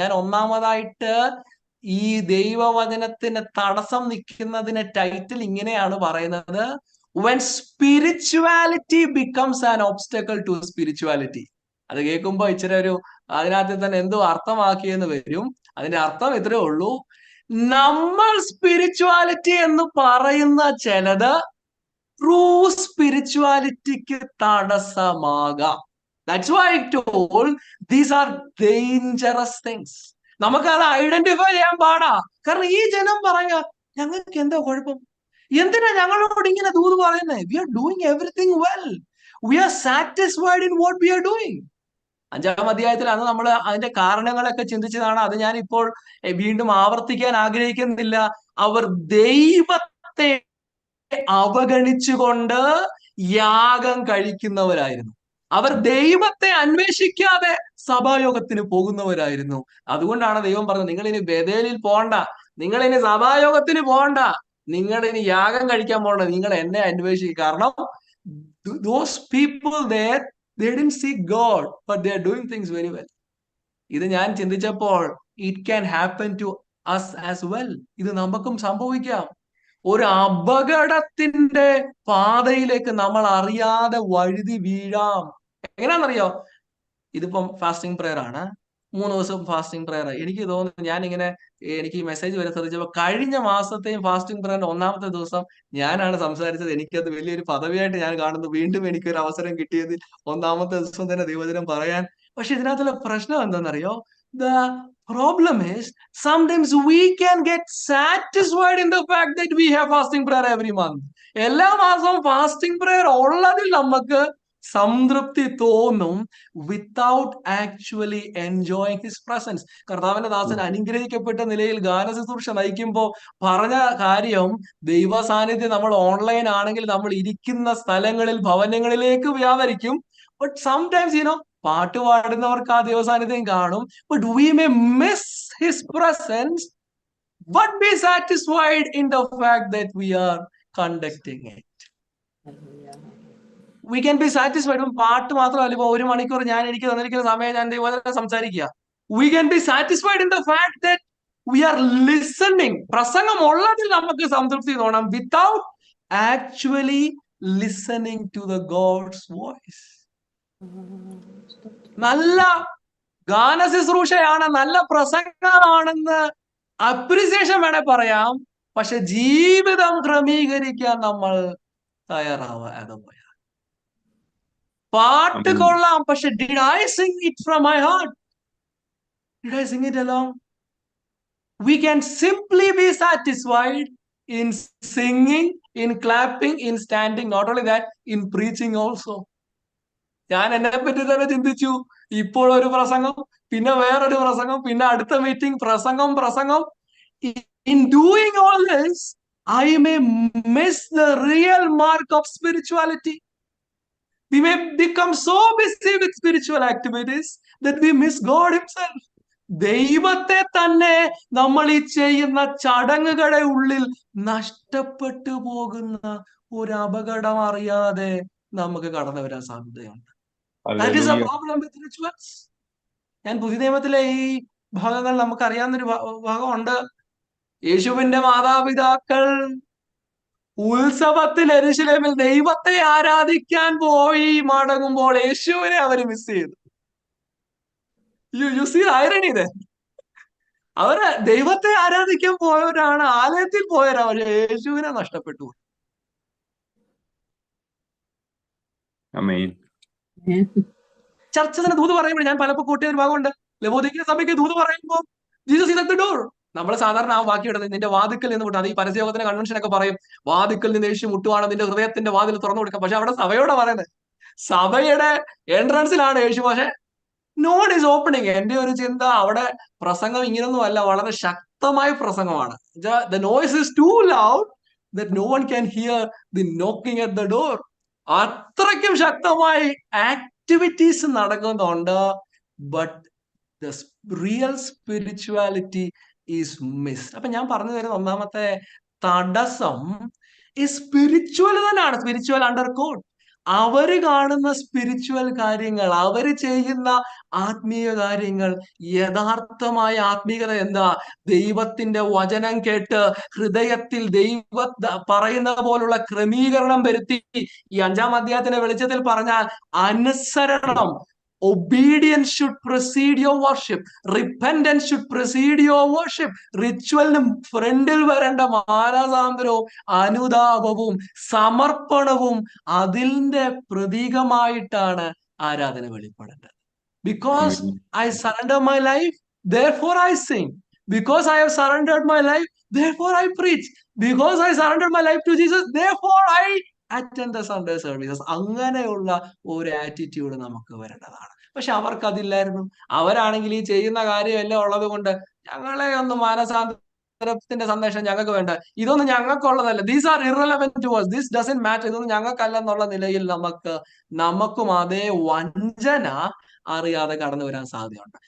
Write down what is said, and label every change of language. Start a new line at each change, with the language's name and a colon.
Malayalam: ഞാൻ ഒന്നാമതായിട്ട് ഈ ദൈവവചനത്തിന് തടസ്സം നിൽക്കുന്നതിന് ടൈറ്റിൽ ഇങ്ങനെയാണ് പറയുന്നത്:
English: when spirituality becomes an obstacle to spirituality.
Malayalam: അത് കേൾക്കുമ്പോ ഇച്ചിരി ഒരു അതിനകത്ത് തന്നെ എന്തോ അർത്ഥമാക്കിയെന്ന് വരും. അതിന്റെ അർത്ഥം ഇത്രയേ ഉള്ളൂ: നമ്മൾ സ്പിരിച്വാലിറ്റി എന്ന് പറയുന്ന ചിലത് true സ്പിരിച്വാലിറ്റിക്ക് തടസ്സമാകാം.
English: That's why I told these are dangerous things.
Malayalam: നമുക്കത് ഐഡന്റിഫൈ ചെയ്യാൻ പാടാ. കാരണം ഈ ജനം പറയാ, ഞങ്ങൾക്ക് എന്താ കുഴപ്പം, എന്തിനാ ഞങ്ങളോട് ഇങ്ങനെ ദൂത് പറയുന്നത്?
English: We are doing everything well, we are satisfied in what we are doing.
Malayalam: 5-ാം അധ്യായത്തിലാണ് നമ്മൾ അതിന്റെ കാരണങ്ങളൊക്കെ ചിന്തിച്ചതാണ്. അത് ഞാൻ ഇപ്പോൾ വീണ്ടും ആവർത്തിക്കാൻ ആഗ്രഹിക്കുന്നില്ല. അവർ ദൈവത്തെ അവഗണിച്ചുകൊണ്ട് യാഗം കഴിക്കുന്നവരായിരുന്നു. അവർ ദൈവത്തെ അന്വേഷിക്കാതെ സഭായോഗത്തിന് പോകുന്നവരായിരുന്നു. അതുകൊണ്ടാണ് ദൈവം പറഞ്ഞത്, നിങ്ങൾ ഇനി ബേഥേലിൽ പോണ്ട, നിങ്ങൾ ഇനി സഭായോഗത്തിന് പോണ്ട, നിങ്ങൾ ഇനി യാഗം കഴിക്കാൻ പോകണ്ട, നിങ്ങൾ എന്നെ അന്വേഷിക്കുക. കാരണം
English: those people there, they didn't seek God, but they are doing things very well.
Malayalam: ഇത് ഞാൻ ചിന്തിച്ചപ്പോൾ
English: It can happen to us as well.
Malayalam: ഇത് നമുക്കും സംഭവിക്കാം. ഒരു അപകടത്തിന്റെ പാതയിലേക്ക് നമ്മൾ അറിയാതെ വഴുതി വീഴാം. എങ്ങനെയാണെന്നറിയോ? ഇതിപ്പം ഫാസ്റ്റിംഗ് പ്രെയർ ആണ്, 3 ദിവസം ഫാസ്റ്റിംഗ് പ്രെയർ. എനിക്ക് തോന്നുന്നു എനിക്ക് ഈ മെസ്സേജ് വരെ ശ്രദ്ധിച്ചപ്പോൾ കഴിഞ്ഞ മാസത്തെയും ഫാസ്റ്റിംഗ് പ്രെയറിന്റെ 1-ാമത്തെ ദിവസം ഞാനാണ് സംസാരിച്ചത്. എനിക്കത് വലിയൊരു പദവിയായിട്ട് ഞാൻ കാണുന്നു. വീണ്ടും എനിക്കൊരു അവസരം കിട്ടിയതിൽ 1-ാമത്തെ ദിവസം തന്നെ ദൈവവചനം പറയാൻ. പക്ഷെ ഇതിനകത്തുള്ള പ്രശ്നം എന്താണെന്നറിയോ?
English: The problem is sometimes we can get satisfied in the fact that we have fasting prayer every month.
Malayalam: എല്ലാ മാസവും ഫാസ്റ്റിംഗ് പ്രെയർ ഉള്ളതിൽ നമുക്ക് സംതൃപ്തി തോന്നും,
English: Without actually enjoying his presence.
Malayalam: കർത്താവിന്റെ ദാസൻ അനുഗ്രഹിക്കപ്പെട്ട നിലയിൽ ഗാനശുശ്രൂഷ നയിക്കുമ്പോൾ പറഞ്ഞ കാര്യം, ദൈവ സാന്നിധ്യം നമ്മൾ ഓൺലൈൻ ആണെങ്കിൽ നമ്മൾ ഇരിക്കുന്ന സ്ഥലങ്ങളിൽ ഭവനങ്ങളിലേക്ക് വ്യാപരിക്കും.
English: but sometimes
Malayalam: പാട്ട് പാടുന്നവർക്ക് ആ ദൈവ സാന്നിധ്യം കാണും.
English: But we may miss his presence, but be satisfied in the fact that we are conducting it. We can be satisfied.
Malayalam: പാട്ട് മാത്രമല്ല, ഇപ്പൊ 1 മണിക്കൂർ എനിക്ക് തന്നിരിക്കുന്ന സമയം ഞാൻ ദൈവവചനം സംസാരിക്കുക.
English: We can be satisfied in the fact that we are listening.
Malayalam: പ്രസംഗം ഉള്ളതിൽ നമുക്ക് സംതൃപ്തി തോന്നാം,
English: without actually listening to the God's voice.
Malayalam: നല്ല ഗാനശുശ്രൂഷയാണ്, നല്ല പ്രസംഗമാണെന്ന് അപ്രിസിയേഷൻ വേണേ പറയാം. പക്ഷെ ജീവിതം ക്രമീകരിക്കാൻ നമ്മൾ തയ്യാറാവാതെ പോയ പാട്ട് കൊള്ളാം, പക്ഷെ
English: did I sing it from my heart? Did I sing it along? We can simply be satisfied in singing, in clapping, in standing. Not only that, in preaching also.
Malayalam: ഞാൻ എന്നെ പറ്റി തന്നെ ചിന്തിച്ചു. ഇപ്പോൾ ഒരു പ്രസംഗം, പിന്നെ വേറൊരു പ്രസംഗം, പിന്നെ അടുത്ത മീറ്റിംഗ്, പ്രസംഗം.
English: In doing all this, I may miss the real mark of spirituality. We may become so busy with spiritual activities that we miss God himself.
Malayalam: ദൈവത്തെ തന്നെ നമ്മൾ ഈ ചെയ്യുന്ന ചടങ്ങുകളുടെ ഉള്ളിൽ നഷ്ടപ്പെട്ടു പോകുന്ന ഒരു അപകടം അറിയാതെ നമുക്ക് കടന്നു വരാൻ സാധ്യതയുണ്ട്.
English: That is a problem with rituals.
Malayalam: ഞാൻ പുതിയ നിയമത്തിലെ ഈ ഭാഗങ്ങൾ നമുക്ക് അറിയാവുന്നൊരു ഭാഗമുണ്ട്. യേശുവിന്റെ മാതാപിതാക്കൾ ഉത്സവത്തിൽ യെരൂശലേമിൽ ദൈവത്തെ ആരാധിക്കാൻ പോയി മടങ്ങുമ്പോൾ യേശുവിനെ അവർ മിസ് ചെയ്തു.
English: You see the irony there.
Malayalam: അവര് ദൈവത്തെ ആരാധിക്കാൻ പോയവരാണ്, ആലയത്തിൽ പോയവരാണ്, പക്ഷെ യേശുവിനെ നഷ്ടപ്പെട്ടു. ചർച്ച തന്നെ ദൂത് പറയുമ്പോൾ ഞാൻ പലപ്പോൾ കൂട്ടിയ ഒരു ഭാഗമുണ്ട്. ലവോദിക്ക സഭയ്ക്ക് ദൂത് പറയുമ്പോൾ
English: Jesus is at the door.
Malayalam: നമ്മൾ സാധാരണ ആ വാക്യം എടുത്ത് നിന്റെ വാതിക്കൽ നിന്ന് മുട്ടാം. അത് ഈ പരസ്യയോഗത്തിന്റെ കൺവെൻഷൻ ഒക്കെ പറയും, വാതിക്കൽ നിന്ന് യേശു മുട്ടുവാണ്, നിന്റെ ഹൃദയത്തിന്റെ വാതിൽ തുറന്നു കൊടുക്കാം. പക്ഷെ അവിടെ സഭയോടെ പറയുന്നത്, സഭയുടെ എൻട്രൻസിലാണ് യേശു, പക്ഷെ
English: no one is opening.
Malayalam: എന്റെ ഒരു ചിന്ത, അവിടെ പ്രസംഗം ഇങ്ങനൊന്നും അല്ല, വളരെ ശക്തമായ പ്രസംഗമാണ്.
English: The noise is too loud, that no one can hear the knocking at the door.
Malayalam: അത്രയ്ക്കും ശക്തമായി ആക്ടിവിറ്റീസ് നടക്കുന്നുണ്ട്.
English: But the real spirituality is missed.
Malayalam: അപ്പൊ ഞാൻ പറഞ്ഞു തരുന്ന ഒന്നാമത്തെ തടസ്സം ഈ സ്പിരിച്വൽ തന്നെയാണ്. Spiritual under code. അവര് കാണുന്ന സ്പിരിച്വൽ കാര്യങ്ങൾ, അവര് ചെയ്യുന്ന ആത്മീയ കാര്യങ്ങൾ, യഥാർത്ഥമായ ആത്മീയത എന്താ? ദൈവത്തിന്റെ വചനം കേട്ട് ഹൃദയത്തിൽ പറയുന്ന പോലുള്ള ക്രമീകരണം വരുത്തി, ഈ 5-ാം അധ്യായത്തിന്റെ വെളിച്ചത്തിൽ പറഞ്ഞാൽ അനുസരണം.
English: Obedience should precede your worship. Repentance should precede your worship.
Malayalam: റിച്വലിനും ഫ്രണ്ടിൽ വരേണ്ട മാനസാന്തരവും അനുതാപവും സമർപ്പണവും അതിന്റെ പ്രതീകമായിട്ടാണ് ആരാധന വെളിപ്പെടേണ്ടത്.
English: Because I surrender my life, therefore I sing. Because I have surrendered my life, therefore I preach. Because I surrendered my life to Jesus, therefore I attend the Sunday services.
Malayalam: അങ്ങനെയുള്ള ഒരു attitude നമുക്ക് വരേണ്ടതാണ്. പക്ഷെ അവർക്ക് അതില്ലായിരുന്നു. അവരാണെങ്കിൽ ഈ ചെയ്യുന്ന കാര്യമെല്ലാം ഉള്ളത് കൊണ്ട് ഞങ്ങളെ ഒന്ന് മാനസാന്തരത്തിന്റെ സന്ദേശം ഞങ്ങൾക്ക് വേണ്ട, ഇതൊന്നും ഞങ്ങൾക്കുള്ളതല്ല,
English: these are irrelevant to us, this doesn't matter,
Malayalam: ഇതൊന്നും ഞങ്ങൾക്കല്ലെന്നുള്ള നിലയിൽ നമുക്കും അതേ വഞ്ചന അറിയാതെ കടന്നു വരാൻ സാധ്യതയുണ്ട്.